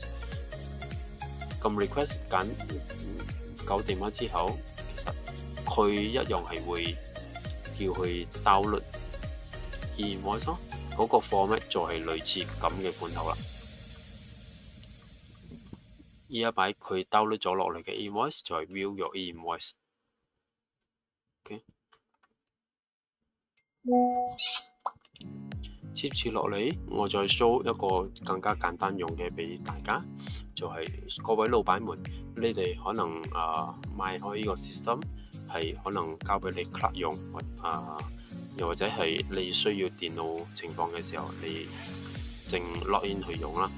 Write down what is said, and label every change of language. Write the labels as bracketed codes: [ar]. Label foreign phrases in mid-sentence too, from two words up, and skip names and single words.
[yue] 撳 request 搞掂咗之後，其實佢一樣係會叫佢 [en] download invoice [yue] 咯。嗰個 format 就係類似咁嘅罐頭啦。呢一擺佢 download 咗落嚟嘅 invoice 就係 [en] view your invoice。 [yue] OK， 接住落嚟，我再 show 一個更加簡單用嘅俾大家，就係各位老闆們，你哋可能買開呢個 system 係可能交俾你 cloud 用，又或者係你需要電腦情況嘅時候，你淨 login 去用啦。